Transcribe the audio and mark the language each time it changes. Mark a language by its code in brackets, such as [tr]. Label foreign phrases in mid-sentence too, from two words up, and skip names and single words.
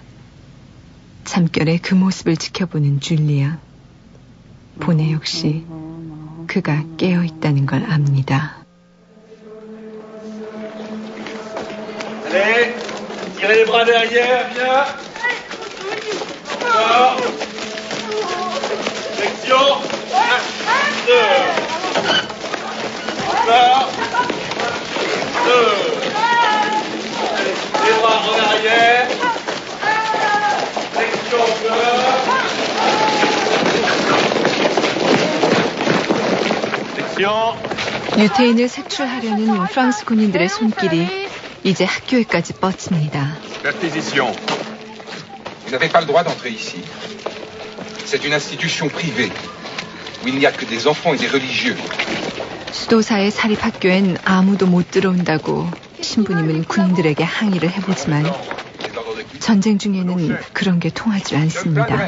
[ko] 잠결에 그 모습을 지켜보는 줄리앙. 보네 역시 그가 깨어있다는 걸 압니다. [fr] Allez, tirez les bras derrière, bien. Encore. Section. 1, 2. Encore. 2. Les bras en arrière. Section encore. [ko] 유태인을 색출하려는 프랑스 군인들의 손길이 이제 학교에까지 뻗칩니다. [fr] Perquisition. Vous n'avez pas le droit d'entrer ici. C'est une institution privée où il n'y a que des enfants et des religieux. [ko] 수도사의 사립학교엔 아무도 못 들어온다고 신부님은 군인들에게 항의를 해보지만 전쟁 중에는 그런 게 통하지 않습니다.